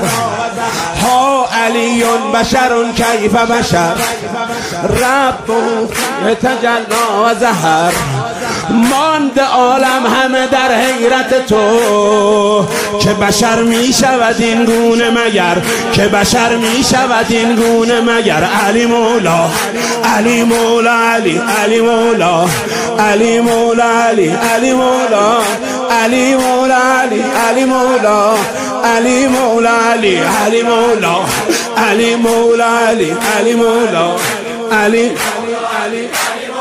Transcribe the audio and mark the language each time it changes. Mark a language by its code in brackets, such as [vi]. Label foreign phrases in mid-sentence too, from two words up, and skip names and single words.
[ar] علی بشر کیف بشر ربه فیه تجلی و ظهر. [fa] مانده عالم همه در حیرت تو که بشر می شود این گونه مگر، که بشر می شود این گونه مگر. [ur] علی مولا علی مولا علی علی مولا علی مولا علی علی مولا علی مولا علی علی مولا علی مولا علی علی مولا علی مولا علی علی مولا علی علی